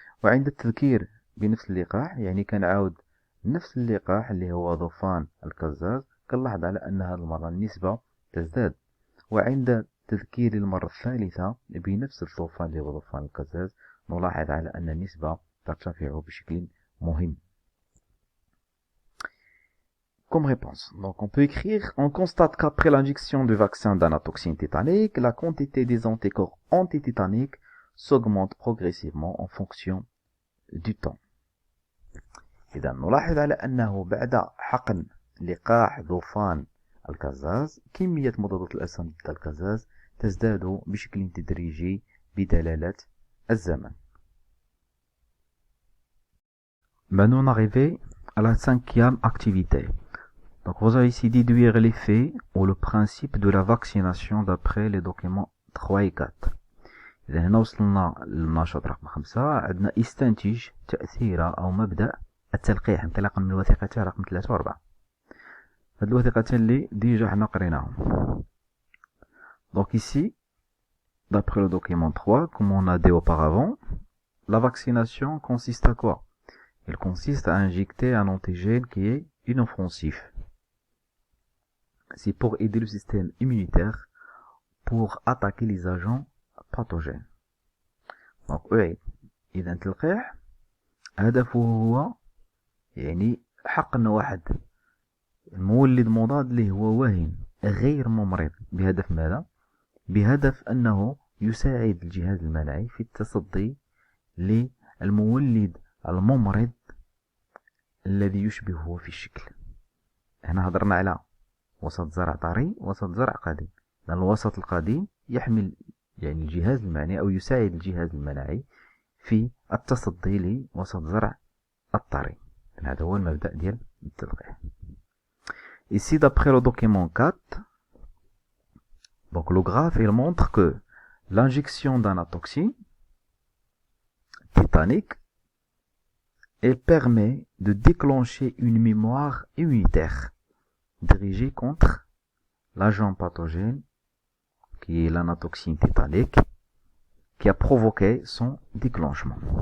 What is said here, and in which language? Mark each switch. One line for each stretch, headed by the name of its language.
Arabic: وعند التذكير بنفس اللقاح، يعني كنعاود نفس اللقاح اللي هو ذوفان الكزاز، كنلاحظ على أن هذه المرة النسبة تزداد. وعند تذكير المرة الثالثة بنفس الذوفان اللي هو ذوفان الكزاز نلاحظ على أن النسبة ترتفع بشكل مهم.
French: Comme réponse, donc on peut écrire, on constate qu'après l'injection du vaccin d'anatoxine tétanique, la quantité des anticorps antitétaniques s'augmente progressivement en fonction du temps.
Arabic: إذا نلاحظ على أنه بعد حقن لقاح ذوفان الكزاز كمية مضادات الأجسام ضد الكزاز تزداد بشكل تدريجي بدلالة الزمن.
French: Maintenant on arrive à la cinquième activité. Donc vous allez ici déduire l'effet ou le principe de la vaccination d'après les documents 3 et 4.
Arabic: إذا هنا وصلنا للنشاط رقم 5. عندنا استنتج تأثير أو مبدأ التلقيح انطلاقا من الوثيقتين رقم 3 و 4. هاد الوثيقتين اللي ديجا حنا قريناهم.
French: Donc ici, d'après le document 3, comme on a dit auparavant, la vaccination consiste à quoi? Elle consiste à injecter un antigène qui est inoffensif. C'est pour aider le système immunitaire pour attaquer les agents pathogènes.
Arabic: Donc إذا التلقيح هدفه هو يعني حقن واحد المولد مضاد اللي هو واهن غير ممرض. بهدف ماذا؟ بهدف أنه يساعد الجهاز المناعي في التصدي للمولد الممرض الذي يشبهه في الشكل. هنا هضرنا على وسط زرع طري وسط زرع قديم. لأن الوسط القديم يحمل يعني الجهاز المناعي أو يساعد الجهاز المناعي في التصدي لوسط زرع الطري. هذا هو المبدأ ديال التلقيح.
French: Ici, d'après le document 4, donc le graphe il montre que l'injection d'anatoxine tétanique elle permet de déclencher une mémoire immunitaire dirigée contre l'agent pathogène qui est l'anatoxine tétanique qui a provoqué son déclenchement.